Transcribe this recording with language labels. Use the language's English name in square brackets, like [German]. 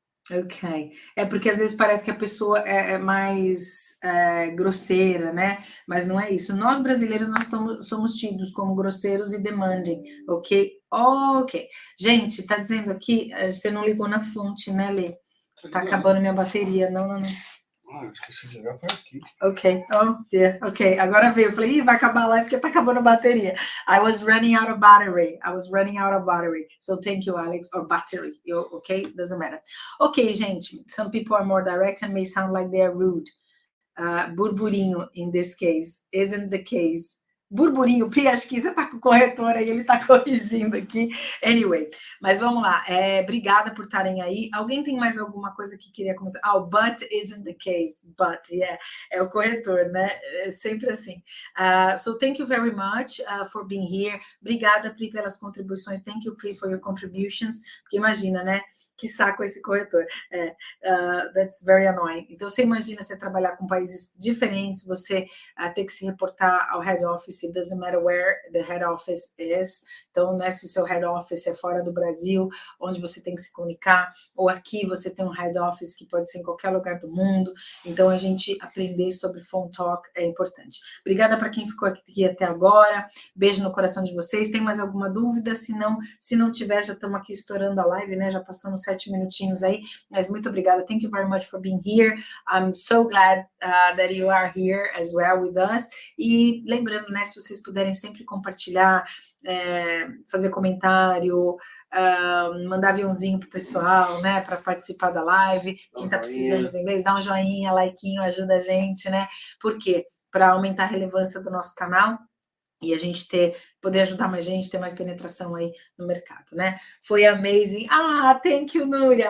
[Portuguese] Ok. Porque às vezes parece que a pessoa é mais grosseira, né? Mas não é isso. Nós brasileiros, nós somos tidos como grosseiros e demanding, ok? Ok. Gente, tá dizendo aqui, você não ligou na fonte, né, Lê? Tá acabando minha bateria. Não. Eu esqueci de ligar, foi aqui. Ok, [English] oh dear, [Portuguese] ok, agora veio, eu falei, vai acabar a live porque tá acabando a bateria. [English] I was running out of battery, so thank you, Alex, or battery, ok, doesn't matter. Ok, gente, some people are more direct and may sound like they are rude. Burburinho, in this case, isn't the case. [Portuguese] Burburinho, Pri, acho que você está com o corretor aí, ele está corrigindo aqui. Anyway, mas vamos lá. Obrigada por estarem aí. Alguém tem mais alguma coisa que queria começar? [English] But isn't the case. But, yeah. [Portuguese] É o corretor, né? É sempre assim. [English] So, thank you very much for being here. [Portuguese] Obrigada, Pri, pelas contribuições. [English] Thank you, Pri, for your contributions. [Portuguese] Porque imagina, né? Que saco esse corretor. [English] That's very annoying. [Portuguese] Então, você imagina você trabalhar com países diferentes, você ter que se reportar ao head office [English] it doesn't matter where the head office is. [Portuguese] Então, né, se o seu head office é fora do Brasil, onde você tem que se comunicar, ou aqui você tem um head office que pode ser em qualquer lugar do mundo. Então, a gente aprender sobre Phone Talk é importante. Obrigada para quem ficou aqui até agora. Beijo no coração de vocês. Tem mais alguma dúvida? Se não tiver, já estamos aqui estourando a live, né? Já passamos 7 minutinhos aí, mas muito obrigada. [English] Thank you very much for being here. I'm so glad that you are here as well with us. [Portuguese] E lembrando, né, se vocês puderem sempre compartilhar, fazer comentário, mandar aviãozinho pro pessoal, né, para participar da live. Quem está precisando de inglês, dá um joinha, likeinho, ajuda a gente, né? Por quê? Para aumentar a relevância do nosso canal e a gente poder ajudar mais gente, ter mais penetração aí no mercado, né? Foi amazing. [English] Thank you, Núria.